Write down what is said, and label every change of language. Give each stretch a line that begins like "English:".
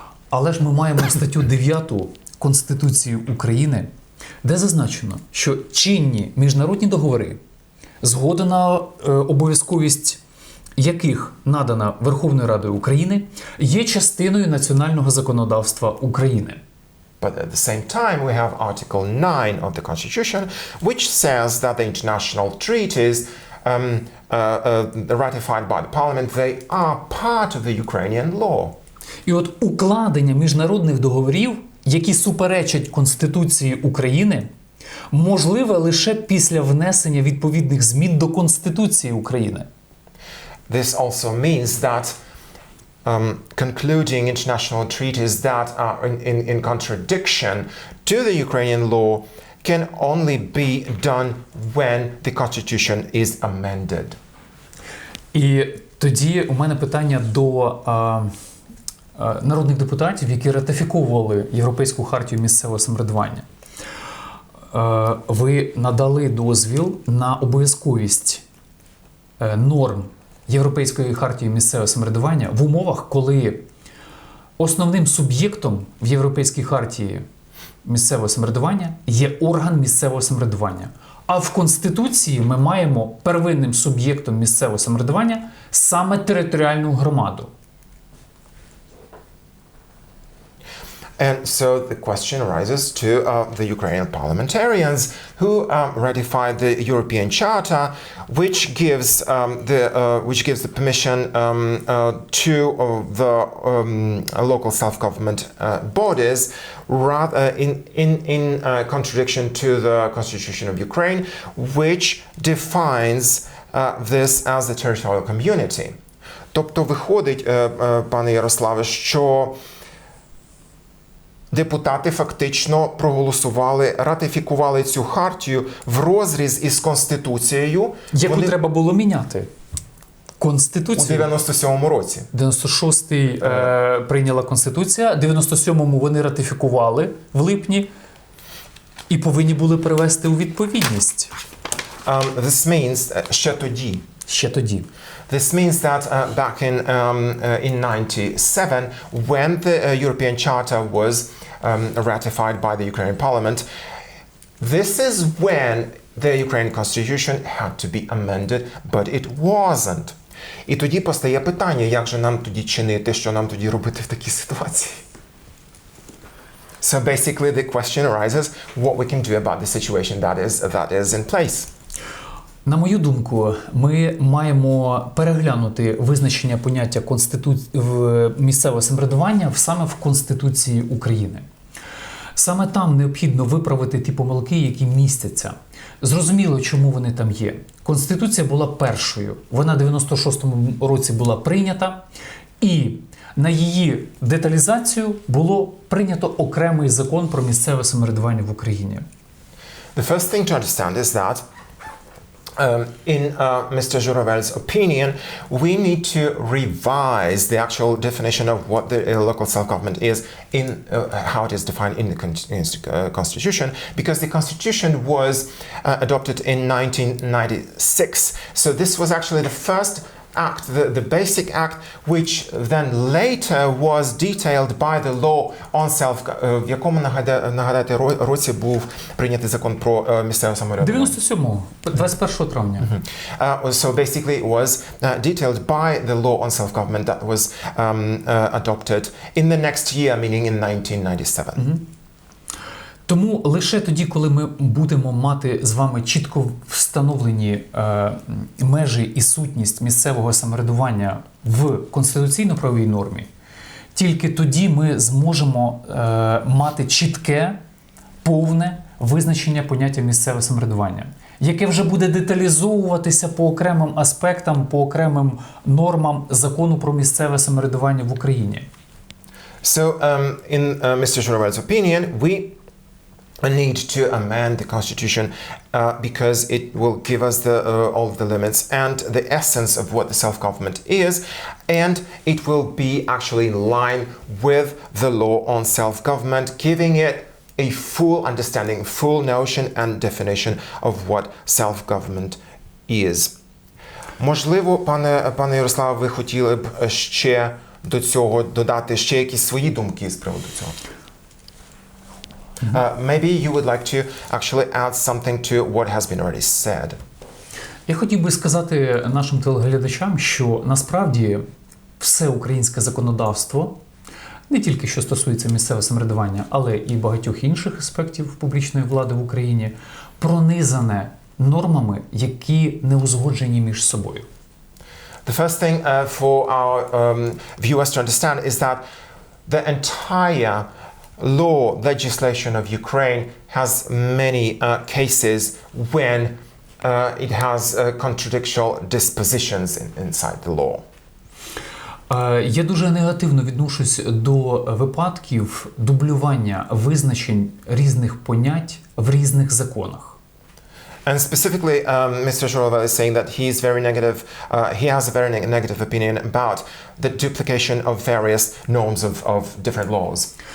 Ukrainian: Але ж ми маємо статтю 9 Конституції України, де зазначено, що чинні міжнародні договори, згода на обов'язковість яких надана Верховною Радою України, є частиною національного законодавства України.
English: But at the same time, we have Article 9 of the Constitution, which says that the international treaties ratified by the Parliament, they are part of the Ukrainian law.
Ukrainian: І от укладення міжнародних договорів, які суперечать Конституції України, можливе лише після внесення відповідних змін до Конституції України. This also means that concluding international treaties that are in contradiction to the Ukrainian law can only be done when the Constitution is amended. І тоді у мене питання до народних депутатів, які ратифіковували Європейську хартію місцевого самоврядування. Ви надали дозвіл на обов'язковість норм Європейської хартії місцевого самоврядування в умовах, коли основним суб'єктом в Європейській хартії місцевого самоврядування є орган місцевого самоврядування. А в Конституції ми маємо первинним суб'єктом місцевого самоврядування саме територіальну громаду.
English: And so the question arises to the Ukrainian parliamentarians who ratified the European Charter, which gives the permission to the local self-government bodies, rather in contradiction to the Constitution of Ukraine, which defines this as the territorial community.
Ukrainian: Тобто виходить, пане Ярославе, що депутати фактично проголосували, ратифікували цю хартію в розріз із Конституцією. Яку треба було міняти? Конституцію. У 97-му році. 96-й прийняла Конституція, 97-му вони ратифікували в липні і повинні були привести у відповідність.
English: This means,
Ukrainian: ще тоді. Ще тоді.
English: This means that back in 97, when the European Charter was ratified by the Ukrainian Parliament, this is when the Ukrainian Constitution had to be amended, but it wasn't.
Ukrainian: І тоді постає питання, як же нам тоді чинити, що нам тоді робити в такій ситуації?
English: So basically the question arises what we can do about the situation that is in place.
Ukrainian: На мою думку, ми маємо переглянути визначення поняття місцевого самоврядування саме в Конституції України. Саме там необхідно виправити ті помилки, які містяться. Зрозуміло, чому вони там є. Конституція була першою. Вона в 96-му році була прийнята, і на її деталізацію було прийнято окремий закон про місцеве самоврядування в Україні.
English: The first thing to understand is that in Mr. Zhuravel's opinion, we need to revise the actual definition of what the local self-government is in how it is defined in the Constitution, because the Constitution was adopted in 1996. So this was actually the first act, the basic act, which then later was detailed by the law on
Ukrainian: в якому, нагадайте, році був прийнятий закон про місцеве самоврядування? 97-го, 21 травня.
English: So basically it was detailed by the law on self-government that was adopted in the next year, meaning in 1997.
Ukrainian: Тому лише тоді, коли ми будемо мати з вами чітко встановлені межі і сутність місцевого самоврядування в конституційно-правовій нормі, тільки тоді ми зможемо мати чітке, повне визначення поняття місцеве самоврядування, яке вже буде деталізовуватися по окремим аспектам, по окремим нормам закону про місцеве самоврядування в Україні.
English: So in Mr. Zhuravel's opinion, we need to amend the constitution because it will give us all of the limits and the essence of what the self-government is, and it will be actually in line with the law on self-government, giving it a full understanding, full notion and definition of what self-government is.
Ukrainian: Можливо, пане Ярославе, ви хотіли б ще до цього додати ще якісь свої думки з приводу цього?
English: Maybe you would like to actually add something to what has been already said.
Ukrainian: Я хотів би сказати нашим телеглядачам, що насправді все українське законодавство, не тільки що стосується місцевого самоврядування, але і багатьох інших аспектів публічної влади в Україні, пронизане нормами, які не узгоджені між собою.
English: The first thing for our viewers to understand is that the entire legislation of Ukraine has many cases when it has contradictory dispositions inside the law.
Ukrainian: Я дуже негативно відношусь до випадків дублювання визначень різних понять в різних законах.
English: And specifically, Mr. Zhuravel is saying that he is very negative. He has a very negative opinion about the duplication of various norms of different laws.